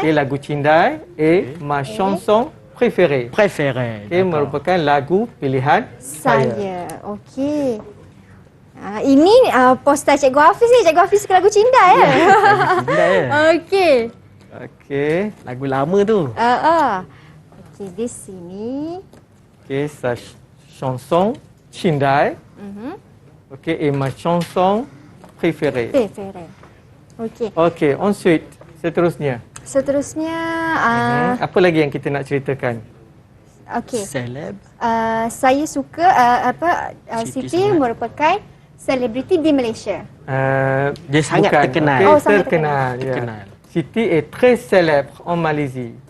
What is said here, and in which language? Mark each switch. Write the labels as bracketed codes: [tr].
[fr] Okay, lagu Cindai est ma chanson préférée. Préférée. [en] Okay, [fr] d'accord. [ms] merupakan lagu pilihan saya. Saya. Okey. Ini poster Cikgu Hafiz ni. Cikgu Hafiz suka lagu Cindai ya. Cindai ya. Okey. Okey. Lagu lama tu. Okey, di sini. [fr] Okay, sa chanson Cindai. Okay, est ma chanson préférée. [en] Preferred. Okey. [ms] Okey, ensuite, seterusnya. Seterusnya, Apa lagi yang kita nak ceritakan? okey. Celeb. Saya suka Siti merupakan selebriti di Malaysia. Dia sangat Bukan, terkenal. okey, Oh, sangat terkenal. Ya. terkenal. [fr] Siti est très célèbre en Malaisie.